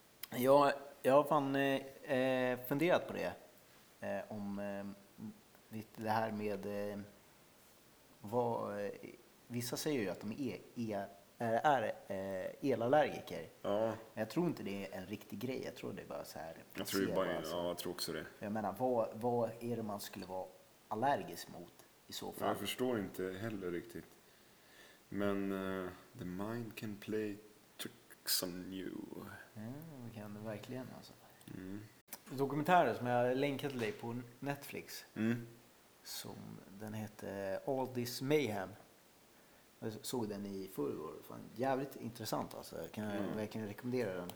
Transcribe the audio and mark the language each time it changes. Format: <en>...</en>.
<sv>Jag har fan funderat på det om det här med vad, vissa säger ju att de är elallergiker. Ja. Jag tror inte det är en riktig grej. Jag tror det är bara så här. Jag tror bara, alltså. Ja, jag tror också det. Jag menar, vad är det man skulle vara allergisk mot? Jag förstår inte heller riktigt.</sv> <en>Men the mind can play tricks on you.</en> <sv>Ja, det kan det verkligen alltså. Mm. Dokumentären som jag länkade dig på Netflix. Mm. Som den heter All This Mayhem. Jag såg den i förrgår. Fan, jävligt intressant alltså. Kan jag verkligen rekommendera den.</sv>